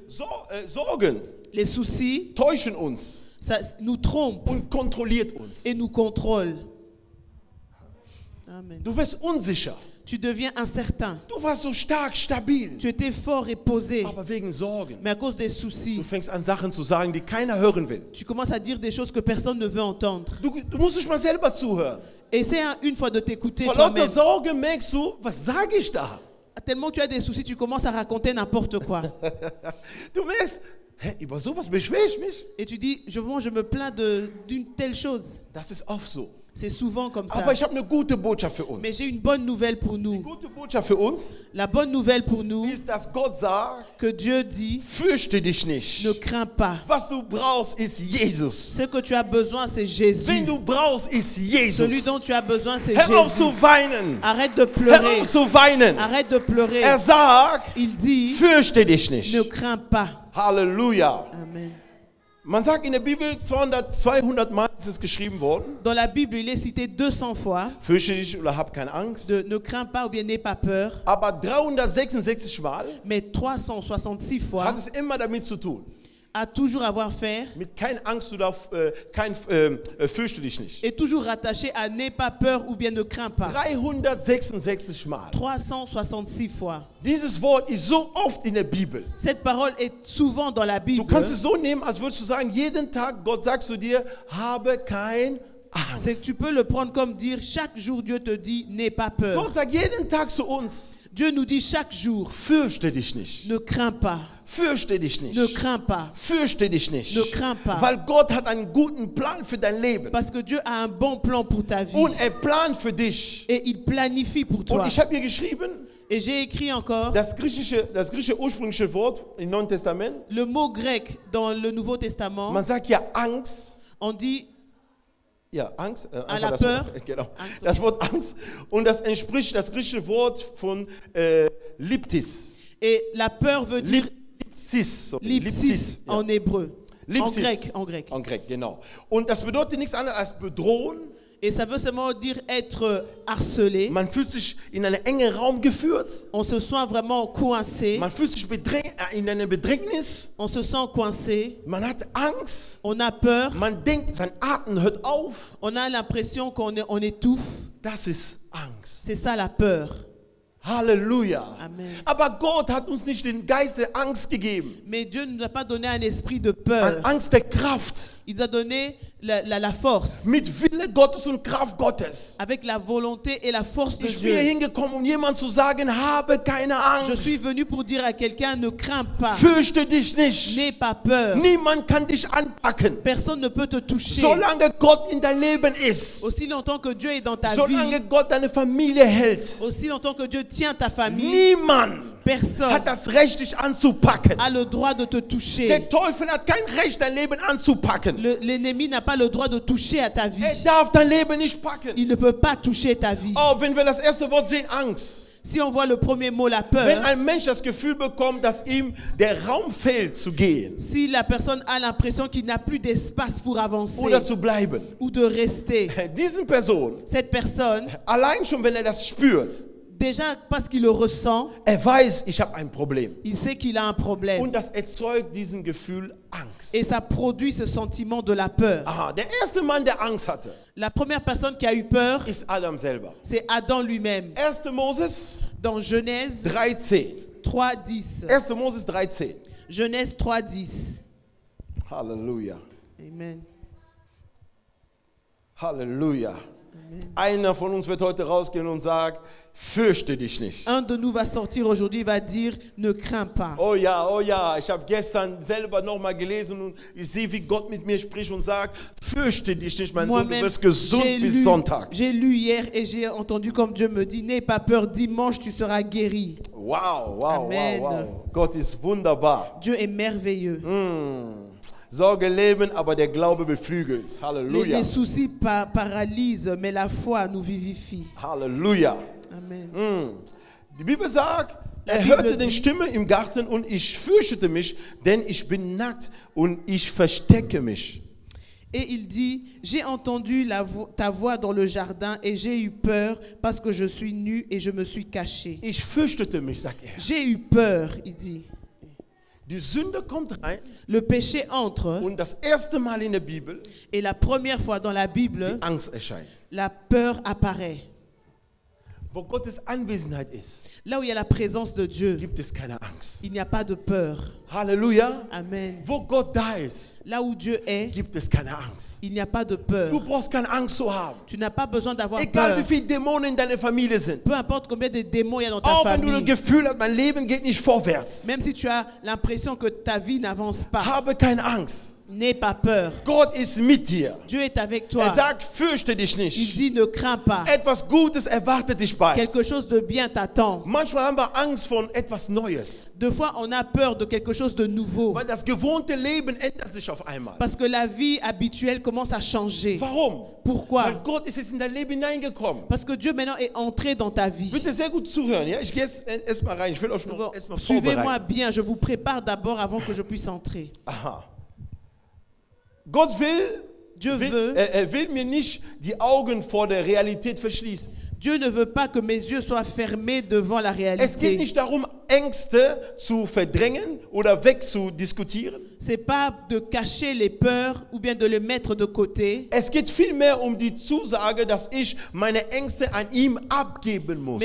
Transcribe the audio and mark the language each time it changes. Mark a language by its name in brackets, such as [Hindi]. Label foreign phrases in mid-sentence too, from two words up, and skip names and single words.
[German] Sorgen [French] Les soucis, [German] täuschen uns [French] ça nous trompe [German] und kontrolliert uns. [French] et nous contrôle. Amen. [German] Du wirst unsicher. [French] Tu deviens incertain. [German] Du warst so stark, stabil. [French] Tu étais fort et posé, [German] Aber wegen Sorgen. [French] mais à cause des soucis, [German] Du fängst an, Sachen zu sagen, die keiner hören will. [French] tu commences à dire des choses que personne ne veut entendre. [German] Du musst dich mal selber zuhören. [French] Essaie une fois de t'écouter [German] Vor lauter [French] toi-même. [German] Sorge merkst du, was sage ich da? [French] Tellement que tu as des soucis, tu commences à raconter n'importe quoi. [German] Du merkst, hä, über sowas beschwere ich mich? [French] Et tu dis, je me plains d'une telle chose. [German] Das ist oft so. [French] C'est souvent comme ça. [German] Aber ich habe eine gute Botschaft für uns. [French] Mais j'ai une bonne nouvelle pour [German] Die [French] nous. [German] gute Botschaft für uns [French] La bonne nouvelle pour nous, [German] ist, dass Gott sagt, [French] que Dieu dit, [German] fürchte dich nicht. [French] ne crains pas. [German] Was du brauchst, ist Jesus. [French] Ce que tu as besoin, c'est [German] Wen [French] Jésus. [German] du brauchst, ist Jesus. [French] Celui dont tu as besoin, c'est [German] Hör auf [French] Jésus. [German] zu weinen. [French] Arrête de [German] Hör [French] pleurer. [German] auf zu weinen. [French] Arrête de pleurer. [German] Er sagt, [French] Il dit, [German] fürchte dich nicht. [French] ne crains pas. [German] Halleluja. [French] Amen. [German] Man sagt in der Bibel, 200 Mal ist es geschrieben worden. [French] Dans la Bible, il est cité 200 fois, [German] Fürchte dich oder hab keine Angst. [French] de ne crains pas ou bien n'aie pas peur. [German] Aber 366 Mal [French] Mais 366 fois [German] hat es immer damit zu tun. [French] à toujours avoir fait [German] Mit kein Angst oder fürchte dich nicht. [French] et toujours rattaché à n'aie pas peur ou bien ne crains pas. [German] 366 Mal. [French] 366 fois. [German] Dieses Wort ist so oft in der Bibel. [French] Cette parole est souvent dans la [German] Du [French] Bible. [German] kannst es so nehmen, als würdest du sagen, jeden Tag Gott sagt zu dir, habe kein Angst. [French] Tu peux le prendre comme dire chaque jour Dieu te dit n'aie pas peur. [German] Gott sagt jeden Tag zu uns, [French] Dieu nous dit chaque jour [German] fürchte dich nicht. [French] ne crains pas, [German] Fürchte dich nicht. [French] ne crains pas, [German] Fürchte dich nicht. [French] ne crains pas. [German] Weil Gott hat einen guten Plan für dein Leben. [French] Parce que Dieu a un bon plan pour ta vie [German] Und er plant für dich. [French] et il planifie pour [German] Und [French] toi. [German] ich habe hier geschrieben, [French] Et j'ai écrit encore [German] das griechische ursprüngliche Wort im Neuen Testament. [French] le mot grec dans le Nouveau Testament. [German] Man sagt ja Angst. [French] On dit [German] Ja, Angst. [French] à la [German] das [French] peur. [German] Wort, genau. Angst, Das [French] okay. [German] Wort Angst. Und das entspricht das griechische Wort von Liptis. [French] Et la peur veut dire [German] Lipsis. Sorry. [French] lipsis [German] ja. [French] en hébreu. En [German] Lipsis. [French] grec, en grec. En grec, [German] genau. Und das bedeutet nichts anderes als bedrohen. [French] Et ça veut seulement dire être harcelé. [German] Man fühlt sich in einen engen Raum geführt. [French] On se sent vraiment coincé. [German] Man fühlt sich in einer Bedrängnis. [French] On se sent coincé. [German] Man hat Angst. [French] On a peur. [German] Man denkt, sein Atem hört auf. [French] On a l'impression on étouffe. [German] Das ist Angst. [French] C'est ça la peur. [German] Halleluja. [French] Amen. [German] Aber Gott hat uns nicht den Geist der Angst gegeben, [French] Mais Dieu ne nous a pas donné un esprit de peur. [German] Angst der Kraft, [French] Il nous a donné la force. [German] mit Wille Gottes und Kraft Gottes. [French] Avec la volonté et la force de [German] Ich bin hier [French] Dieu. [German] hingekommen, um jemand zu sagen, habe keine [French] Je suis [German] Angst, [French] venu pour dire à quelqu'un, ne crains pas. [German] fürchte dich nicht. [French] N'aie pas peur. [German] Niemand kann dich anpacken. [French] Personne ne peut te toucher. [German] Solange Gott in dein Leben ist, [French] Aussi longtemps que Dieu est dans ta [German] solange [French] vie, [German] Gott deine Familie hält, [French] aussi longtemps que Dieu tient ta famille, [German] niemand [French] personne [German] hat das Recht, dich anzupacken. [French] a le droit de te toucher. [German] Der Teufel hat kein Recht, dein Leben anzupacken. [French] L'ennemi n'a pas le droit de toucher à ta vie. [German] Darf dein Leben nicht packen. [French] Il ne peut pas toucher ta vie. [German] Oh, wenn wir das erste Wort sehen, Angst. [French] Si on voit le premier mot, la [German] Wenn [French] peur, [German] ein Mensch das Gefühl bekommt, dass ihm der Raum fehlt, zu gehen [French] si la personne a l'impression qu'il n'a plus d'espace pour avancer [German] oder zu bleiben, [French] ou de rester, [German] diesen Person, [French] cette personne, [German] allein schon wenn das spürt, [French] déjà parce qu'il le ressent, [German] weiß, ich habe ein Problem. [French] il sait qu'il a un problème. [German] Und das erzeugt diesen Gefühl Angst. [French] Et ça produit ce sentiment de la peur. [German] Aha, der erste Mann, der Angst hatte, [French] La première personne qui a eu peur, [German] ist Adam selber. [French] c'est Adam lui-même. [German] 1. Moses [French] Dans Genèse [German] 3,10. [French] 3.10. [German] 1. Moses 3,10. [French] Genèse 3.10. [German] Halleluja. [French] Amen. [German] Halleluja. Einer von uns wird heute rausgehen und sagen, fürchte dich nicht. [French] Un de nous va sortir aujourd'hui, va dire, ne crains pas. [German] Oh ja, ich habe gestern selber nochmal gelesen und ich sehe, wie Gott mit mir spricht und sagt, fürchte dich nicht, mein Sohn, du [French] Moi-même, [German] wirst gesund bis Sonntag. [French] j'ai lu hier et j'ai entendu comme Dieu me dit, n'aie pas peur, dimanche tu seras guéri. [German] Wow, [French] Amen. [German] Gott ist wunderbar. [French] Dieu est merveilleux. [German] Sorge leben, aber der Glaube beflügelt. [French] Halleluja. Les soucis paralysent, mais la foi nous vivifie. Halleluja. Amen. [German] Die Bibel sagt, er Bibel hörte die Stimme im Garten und ich fürchtete mich, denn ich bin nackt und ich verstecke mich. [French] Et il dit, j'ai entendu ta voix dans le jardin et j'ai eu peur parce que je suis nu et je me suis caché. [German] Ich fürchtete mich, sagt er. [French] J'ai eu peur, il dit. [German] Die Sünde kommt rein [French] Le péché entre [German] und das erste Mal in der Bibel [French] et la première fois dans la Bible, [German] die Angst erscheint. [French] la peur apparaît. [German] Wo Gottes Anwesenheit ist, [French] Là où il y a la présence de Dieu, [German] gibt es keine Angst. [French] il n'y a pas de peur. [German] Halleluja. [French] Amen. [German] Wo Gott da ist, [French] Là où Dieu est, [German] gibt es keine Angst. [French] il n'y a pas de peur. [German] Du brauchst keine Angst zu haben. [French] Tu n'as pas besoin d'avoir [German] Egal [French] peur. [German] wie viele Dämonen in deiner Familie sind. [French] Peu importe combien de démons il y a dans ta [German] Auch wenn du das [French] famille. [German] Gefühl hast, mein Leben geht nicht vorwärts. [French] Même si tu as l'impression que ta vie n'avance pas, [German] Habe keine Angst. [French] n'aie pas peur. [German] Gott ist mit dir. [French] Dieu est avec [German] Er [French] toi. [German] sagt, fürchte dich [French] Il [German] nicht. [French] dit ne crains pas. [German] Etwas Gutes erwartet dich bald. [French] Quelque chose de bien t'attend. [German] Manchmal haben wir Angst vor etwas Neues. [French] Deux fois, on a peur de quelque chose de nouveau. [German] Weil das gewohnte Leben ändert sich auf einmal. [French] Parce que la vie habituelle commence à changer. [German] Warum? [French] Pourquoi? [German] Weil Gott ist jetzt in dein Leben hineingekommen. [French] Parce que Dieu maintenant est entré dans ta vie. [German] Bitte sehr gut zuhören. Ja? Ich gehe jetzt erstmal rein. Ich will euch noch erstmal [French] Suivez-moi [German] vorbereiten. [French] bien, je vous prépare d'abord avant que je puisse entrer. [German] Aha. Gott will, [French] Dieu veut, [German] er will mir nicht die Augen vor der Realität verschließen. [French] Dieu ne veut pas que mes yeux soient fermés devant la [German] Es geht [French] réalité. [German] nicht darum, Ängste zu verdrängen oder wegzudiskutieren. [French] C'est pas de cacher les peurs ou bien de les mettre de côté, [German] Es geht vielmehr um die Zusage, dass ich meine Ängste an ihm abgeben muss.